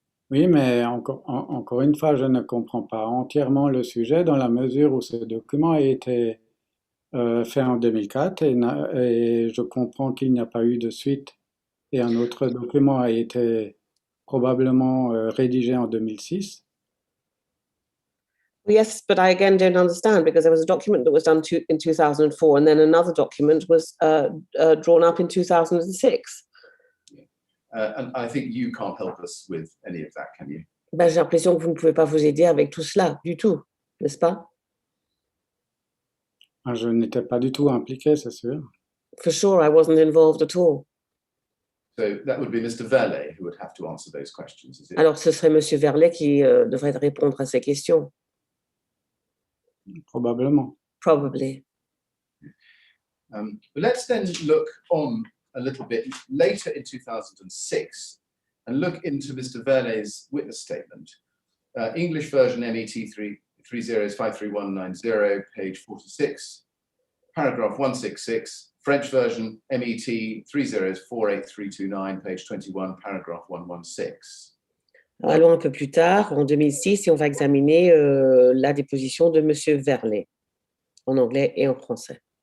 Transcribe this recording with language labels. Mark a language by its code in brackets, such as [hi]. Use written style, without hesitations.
[fr] Oui, mais encore une fois, je ne comprends pas entièrement le sujet dans la mesure où ce document a été fait en 2004 et je comprends qu'il n'y a pas eu de suite. Et un autre document a été probablement rédigé en 2006. [en] Yes, but I again don't understand because there was a document that was done in 2004 and then another document was drawn up in 2006. And I think you can't help us with any of that, can you? [fr] Ben, j'ai l'impression que vous ne pouvez pas vous aider avec tout cela, du tout, n'est-ce pas? Je n'étais pas du tout impliqué, c'est sûr. [en] For sure, I wasn't involved at all. So that would be Mr. Verlet who would have to answer those questions, is it? [fr] Alors, ce serait Monsieur Verlet qui devrait répondre à ces questions. Probablement. [en] Probably. But let's then look on a little bit later in 2006 and look into Mr. Verlet's witness statement. English version MET 330 is 53190, page 46, paragraph 166. French version MET 30 is 48329, page 21, paragraph 116. [fr] Allons un peu plus tard, en 2006, et on va examiner la déposition de Monsieur Verlet, en anglais et en français.